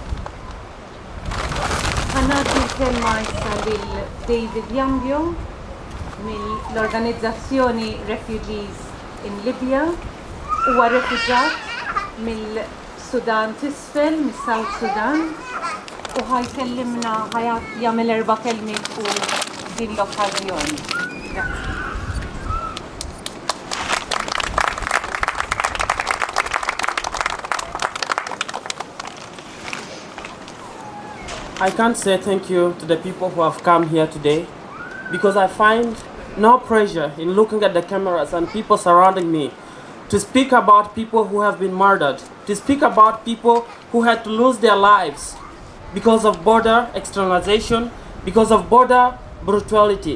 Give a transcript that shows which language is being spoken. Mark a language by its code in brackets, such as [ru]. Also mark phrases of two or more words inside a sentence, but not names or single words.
[mt] Ħanaddi l-kelma issa lil David Yambio mill-organizzazzjoni Refugees in Libya, huwa refuġat mill-Sudan t'isfel, mis-South Sudan, u ħajkellimna jagħmel 4 kelmiet fuq din l-okkażjoni. Grazie. [en] I can't say thank you to the people who have come here today because I find no pressure in looking at the cameras and people surrounding me to speak about people who have been murdered, to speak about people who had to lose their lives because of border externalization, because of border brutality.